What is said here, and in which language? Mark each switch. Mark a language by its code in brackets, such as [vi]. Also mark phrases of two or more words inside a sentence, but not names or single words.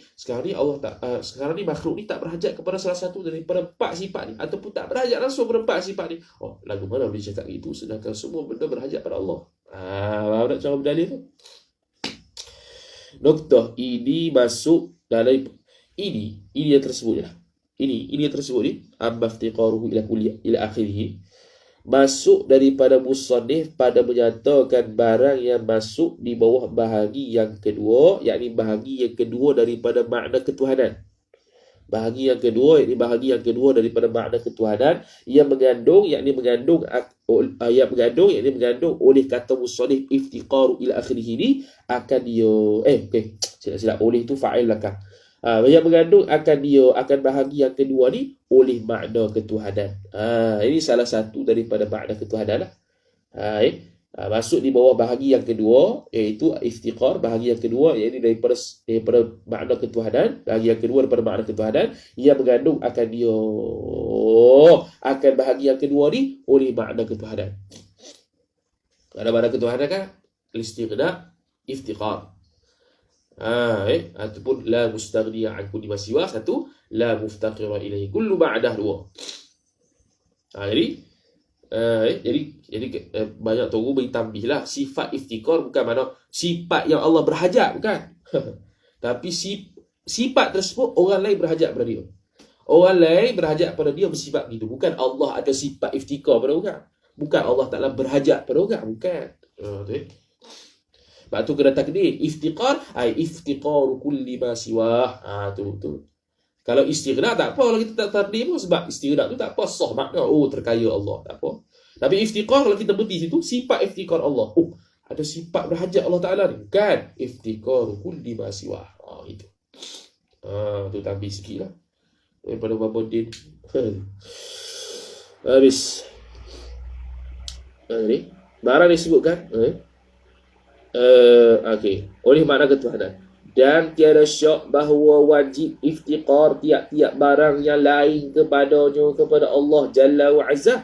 [ms] Sekarang ni makhluk ni tak berhajat kepada salah satu daripada 4 sifat ni, ataupun tak berhajat langsung kepada 4 sifat ni. Lagu mana boleh cakap itu sedangkan semua benda berhajat pada Allah? Faham tak cara berdalil tu? Noktah ini masuk dalam ini yang tersebut lah. Ini yang tersebut ni, [ar] أما افتقاره إلى آخره, [ms] masuk daripada musannif pada menyatakan barang yang masuk di bawah bahagi yang kedua, yakni bahagi yang kedua daripada makna ketuhanan. Bahagi yang kedua daripada makna ketuhanan yang mengandung oleh kata musannif [ar] افتقار إلى آخره [ms] ini akan silap oleh itu fa'il belakang. Yang mengandung akan bahagi yang kedua ni oleh makna ketuhanan. Ini salah satu daripada makna ketuhanan lah. Masuk di bawah bahagi yang kedua, iaitu iftiqar, bahagi yang kedua, iaitu daripada makna ketuhanan, bahagi yang kedua daripada makna ketuhanan yang mengandung akan bahagi yang kedua ni oleh makna ketuhanan. Ada makna ketuhanan kan? [ar] Istighna, iftiqar. Ataupun لا مستغنيا عن كل ما سوى, satu لا مفتقرا إليه كل بعده, [ms] dua. Jadi banyak orang beri tambih lah. Sifat iftikar bukan mana sifat yang Allah berhajat, bukan. Tapi sifat tersebut orang lain berhajat pada dia. Orang lain berhajat pada dia bersifat begitu. Bukan Allah ada sifat iftikar pada orang. Bukan Allah Ta'ala berhajat pada orang. Bukan. Sebab tu kena takdir. [ar] افتقار، افتقار كل ما سواه. [ms] Tu. Kalau istighna tak apa, kalau kita tak takdir pun, sebab istighna tu tak apa, sah makna, terkaya Allah, tak apa. Tapi iftiqar, kalau kita berhenti situ, sifat iftiqar Allah. Ada sifat berhajat Allah Ta'ala ni. Kan? [ar] افتقار كل ما سواه. [ms] Itu. Tu tambah sikit lah. Daripada Babodin. Habis. Ni. Barang disebutkan. Okey. Oleh makna ketuhanan. Dan tiada syak bahawa wajib iftiqar tiap-tiap barang yang lain kepadanya, kepada Allah [ar] جل وعز.